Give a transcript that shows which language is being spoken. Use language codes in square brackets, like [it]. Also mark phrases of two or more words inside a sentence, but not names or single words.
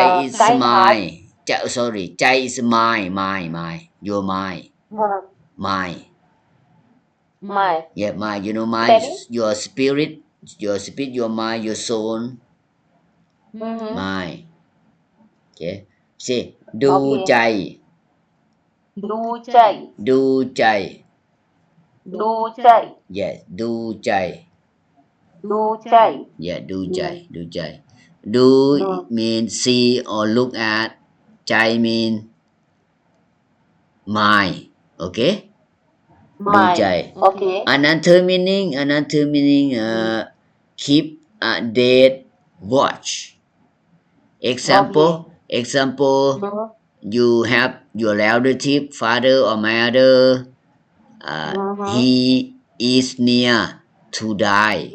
[en] uh, is kind heart. mine. Sorry, chai is mine. Your mine. Uh, Mine. my Yeah, mine. You know mine. spelling. Your spirit, your mind, your soul. Mm-hmm. Mine. Okay. Say, do Okay. chai. [th] ดูใจ. ดูใจ. ดูใจ. Yes, ดูใจ. ดูใจ. [en] Yeah, do Mm. [th] ใจ ดูใจ ดู [en] Do mean see or look at. Chai mean mind. Okay? Do my. chai. Okay. Another meaning, keep a date watch. Okay. Example, Mm-hmm. you have your relative, father or mother, Mm-hmm. he is near to die.